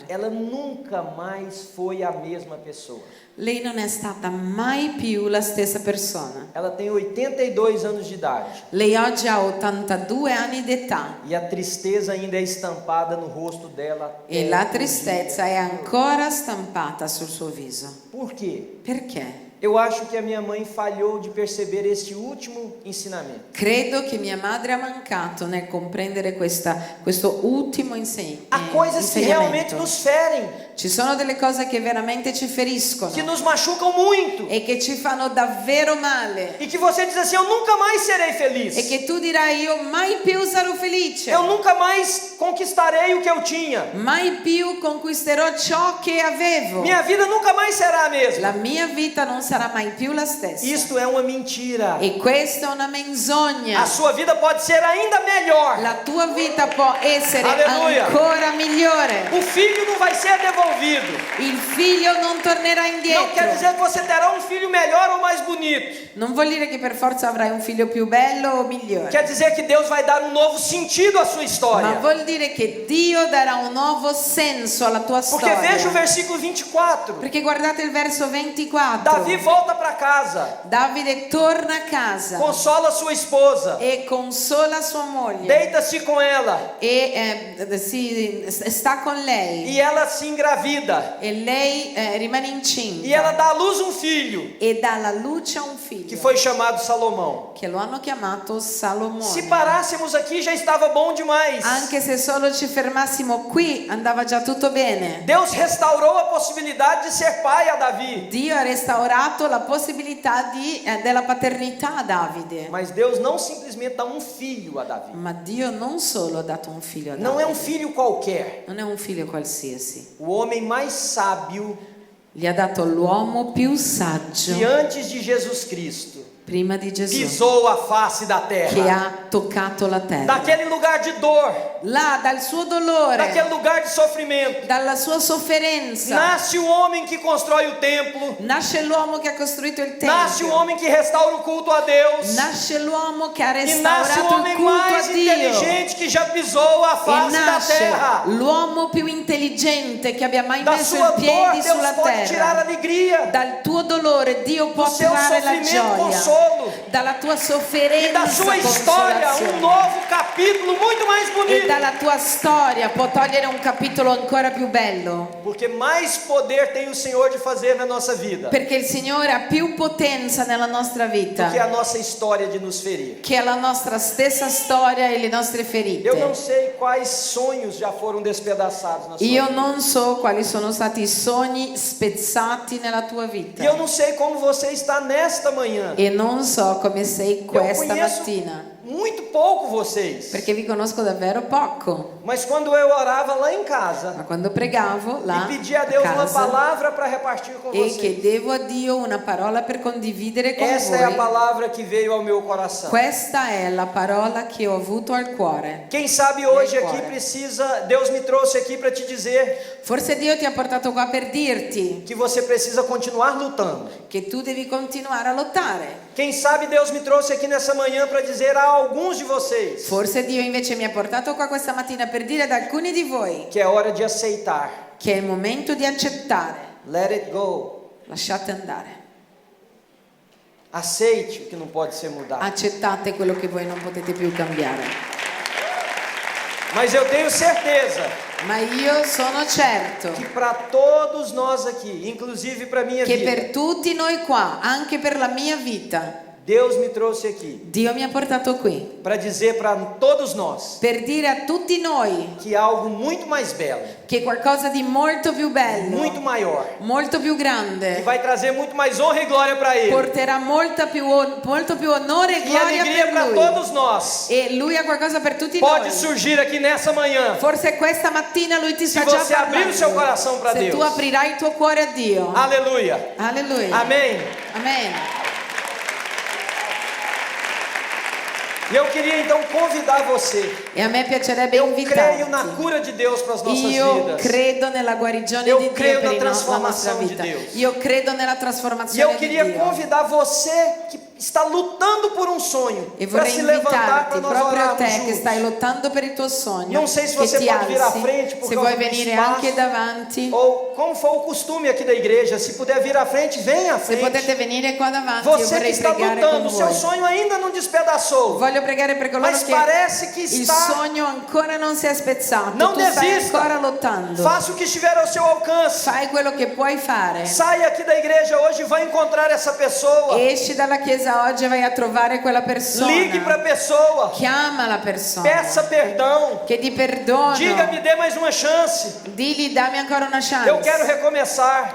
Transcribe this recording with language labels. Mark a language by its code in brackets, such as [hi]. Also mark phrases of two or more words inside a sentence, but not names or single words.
[pt] Ela nunca mais foi a mesma pessoa. [it] Lei non è stata mai più la stessa persona. [pt] Ela tem 82 anos de idade. [it] Lei oggi ha 82 anni d'età [pt] E a tristeza ainda é estampada no rosto dela. [it] e la tristezza è ancora stampata sul suo viso. [pt] Por quê? [it] Perché? [pt] Eu acho que a minha mãe falhou de perceber este último ensinamento. [it] Credo che mia madre ha mancato nel comprendere questo ultimo [pt] Há coisas que realmente [it] insegnamento. [pt] nos ferem, [it] Ci sono delle cose che veramente ci feriscono [pt] que nos machucam muito. [it] e che ci fanno davvero male. [pt] E que você diz assim, eu nunca mais serei feliz. [it] E che tu dirai io mai più sarò felice. [pt] Eu nunca mais conquistarei o que eu tinha. [it] Mai più conquisterò ciò che avevo. [pt] Minha vida nunca mais será a mesma. [it] La mia vita non sarà mai più la stessa. [pt] Isto é uma mentira. [it] E questa è una menzogna. [pt] A sua vida pode ser ainda melhor. [it] La tua vita può essere Alleluia. ancora migliore. [pt] O filho não vai ser devolvido. [it] Il figlio non tornerà [pt] Não quer [it] indietro. [pt] dizer que você terá um filho melhor ou mais bonito. [it] Non vuol dire che per forza avrai un figlio più bello o migliore. [pt] Quer dizer que Deus vai dar um novo sentido à sua [it] Ma [pt] história. [it] vuol dire che Dio darà un nuovo senso alla tua [pt] Porque [it] storia. [pt] veja o versículo 24. [it] Perché guardate il verso 24. [pt] Davi volta para casa, [it] Davide torna a casa [pt] consola sua esposa, [it] e consola sua moglie [pt] deita-se com ela [it] e sta con lei [pt] e ela se engravida. [it] e lei rimane [pt] E ela [it] incinta [pt] dá à luz um filho [it] e dà alla luce a un [pt] que [it] figlio [pt] foi chamado Salomão. [it] che lo hanno chiamato [pt] Se [it] Salomone. [pt] parássemos aqui já estava bom demais. [it] Anche se solo ci fermassimo qui andava già tutto bene. [pt] Deus restaurou a possibilidade de ser pai a Davi. [it] Dio ha restaurato la possibilità della paternità a Davide. [pt] Mas Deus não simplesmente dá um filho a Davi. [it] Ma Dio non solo ha dato un figlio a [pt] Não é um [it] Davide, [pt] filho qualquer. [it] non è un figlio qualsiasi. [pt] O homem mais sábio [it] Gli ha dato l'uomo più [pt] que [it] saggio [pt] antes de Jesus Cristo [it] prima di Gesù [pt] pisou a face da [it] che [pt] terra. [it] ha toccato la terra. [pt] Daquele lugar de dor, [it] Là, dal suo dolore, [pt] daquele lugar de sofrimento, [it] dalla sua sofferenza, [pt] nasce o homem que constrói o templo, [it] nasce l'uomo che ha costruito il [pt] nasce o [it] tempio. [pt] homem que restaura o culto a Deus, [it] Nasce l'uomo che ha [pt] e nasce o [it] restaurato il [pt] homem [it] culto a [pt] mais [it] Dio. [pt] inteligente que já pisou a [it] E [pt] face da [it] nasce [pt] terra. [it] l'uomo più intelligente che abbia mai [pt] Da [it] messo [pt] sua [it] i [pt] dor, [it] piedi [pt] Deus [it] sulla [pt] pode tirar [it] terra. [pt] alegria. [it] Dal tuo dolore Dio può [pt] Do seu [it] trarre la [pt] sofrimento, [it] gioia. [pt] consolo. [it] Dalla tua [pt] E [it] sofferenza [pt] da sua história, [it] consolazione. [pt] um novo capítulo muito mais [it] E [pt] bonito. [it] dalla tua storia può togliere un capitolo ancora più bello. [pt] Porque mais poder tem o Senhor de fazer na nossa vida [it] Perché il Signore ha più potenza nella nostra [pt] do que a [it] vita [pt] nossa história de nos ferir. [it] che la nostra stessa storia e le nostre [pt] Eu não [it] ferite. [pt] sei quais sonhos já foram despedaçados na sua [it] Io [pt] vida. [it] non so quali sono stati i sogni spezzati nella tua [pt] E eu [it] vita. [pt] não sei como você está nesta manhã. [it] E non so come sei [pt] Eu [it] questa [pt] conheço [it] mattina. [pt] muito pouco vocês. [it] Perché vi conosco davvero poco. [pt] Mas quando eu orava lá em casa [it] Ma quando pregavo là [pt] e pedia a Deus uma [it] casa [pt] palavra para repartir com [it] e [pt] vocês, [it] chiedevo a Dio una parola per condividere con [pt] essa é a [it] voi, [pt] palavra que veio ao meu coração. [it] questa è la parola che ho avuto al cuore. [pt] Quem sabe hoje [it] Nel [pt] aqui [it] cuore. [pt] precisa, Deus me trouxe aqui para te dizer [it] Forse Dio ti ha portato qua per dirti [pt] que você precisa continuar lutando. [it] che tu devi continuare a lottare. [pt] Quem sabe Deus me trouxe aqui nessa manhã para dizer a alguns de vocês [it] Forse Dio invece mi ha portato qua questa mattina per dire ad alcuni di voi [pt] que é hora de aceitar. [it] che è il momento di accettare. [en] Let it go. [it] Lasciate andare. [pt] Aceite o que não pode ser mudado. [it] Accettate quello che voi non potete più cambiare. [pt] Mas eu tenho certeza [it] Ma io sono certo [pt] que para todos nós aqui, inclusive para minha [it] che [pt] vida, [it] per tutti noi qua, anche per la mia vita, [pt] Deus me trouxe aqui [it] Dio mi ha portato qui [pt] para dizer para todos nós [it] per dire a tutti noi [pt] que há algo muito mais belo, [it] che qualcosa di molto più bello, [pt] muito maior, [it] molto più [pt] que [it] grande, [pt] vai trazer muito mais honra e glória para Ele [it] porterà molto più onore e [pt] e [it] gloria [pt] alegria [it] per [pt] para [it] lui. [pt] todos nós. [it] E lui ha qualcosa per tutti [pt] Pode [it] noi. [pt] surgir aqui nessa manhã. [it] Forse questa mattina lui ti [pt] Se [it] sta già [pt] você abrir o seu [it] parlando. [pt] coração para [it] Se [pt] Deus. [it] tu aprirai il tuo cuore a Dio. [pt] Aleluia. [it] Alleluia. [pt] Amém. [it] Amen. [pt] E eu queria então convidar você. [it] E a me piacerebbe [pt] Eu creio na [it] invitarti. [pt] cura de Deus para as nossas [it] Io [pt] vidas. [it] credo nella guarigione [pt] Eu [it] di Dio [pt] creio [it] per [pt] na [it] la nostra [pt] transformação de [it] vita. [pt] Deus. [it] Io credo nella [pt] E [it] trasformazione [pt] eu [it] di [pt] queria [it] Dio. [pt] convidar você que está lutando por um sonho [it] E [pt] para [it] vorrei [pt] se levantar [it] invitarti, [pt] para nós [it] proprio [pt] orarmos [it] te che [pt] juntos. [it] stai lottando per il tuo sogno, [pt] Non sei se [it] che [pt] você [it] ti [pt] pode vir à [it] alzi, [pt] frente por [it] se [pt] causa [it] vuoi [pt] do [it] venire [pt] espaço, [it] anche davanti, [pt] ou como for o costume aqui da igreja, se puder vir à frente, venha à [it] se [pt] frente. [it] potete venire qua davanti, io [pt] Você que [it] vorrei [pt] está [it] pregare con [pt] lutando, o seu [it] voi. [pt] sonho ainda não despedaçou, [it] Voglio pregare per coloro [pt] mas [it] che [pt] parece que [it] il [pt] está. [it] sogno ancora non si è spezzato, [pt] Não [it] tu stai [pt] desista. [it] ancora lottando. [pt] Faça o que estiver ao seu alcance. [it] Fai quello che puoi fare. [pt] Saia aqui da igreja hoje e vai encontrar essa pessoa. [it] Esci dalla chiesa oggi e vai a trovare quella persona. [pt] Ligue para a pessoa. [it] Chiama la persona. [pt] Peça perdão. [it] Che ti perdono. [pt] Diga, me dê mais uma chance. [it] Digli, dammi ancora una chance. [pt] Eu quero recomeçar.